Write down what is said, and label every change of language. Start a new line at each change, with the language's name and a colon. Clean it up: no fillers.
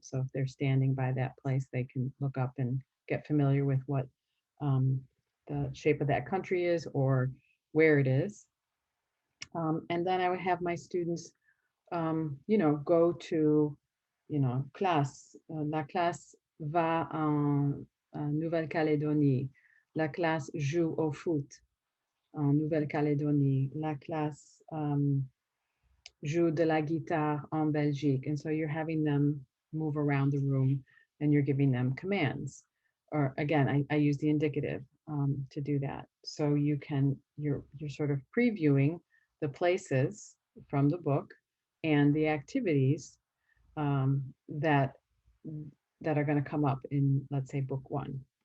English: So if they're standing by that place, they can look up and get familiar with what the shape of that country is or where it is. And then I would have my students, go to, classe.
French: La classe va en Nouvelle-Calédonie. La classe joue au foot en Nouvelle-Calédonie. La classe joue de la guitare en Belgique.
English: And so you're having them move around the room and you're giving them commands. Or again, I use the indicative to do that. So you're sort of previewing the places from the book and the activities that are going to come up in, let's say, book one.